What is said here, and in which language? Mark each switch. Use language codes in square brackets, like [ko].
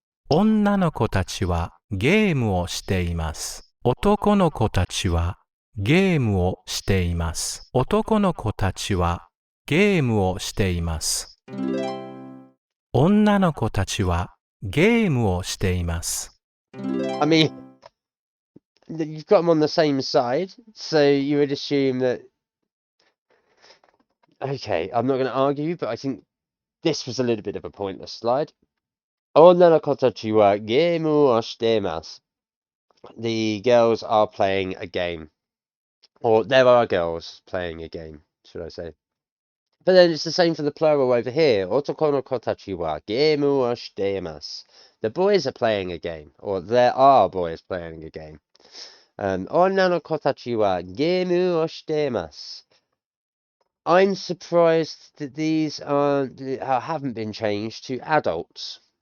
[ja] 女の子たちはゲームをしています。男の子たちはゲームをしています。男の子たちはゲームをしています。女の子たちはゲームをしています。 [en] I mean, you've got them on the same side, so you would assume that. Okay, I'm not going to argue, but I think this was a little bit of a pointless slide. [ja] 女の子たちはゲームをしています。 [en] The girls are playing a game. Or there are girls playing a game, should I say. But then it's the same for the plural over here. [ja] 男の子たちはゲームをしています。 [en] The boys are playing a game. Or there are boys playing a game. [ja] 女の子たちはゲームをしています。 [en] I'm surprised that these haven't been changed to adults.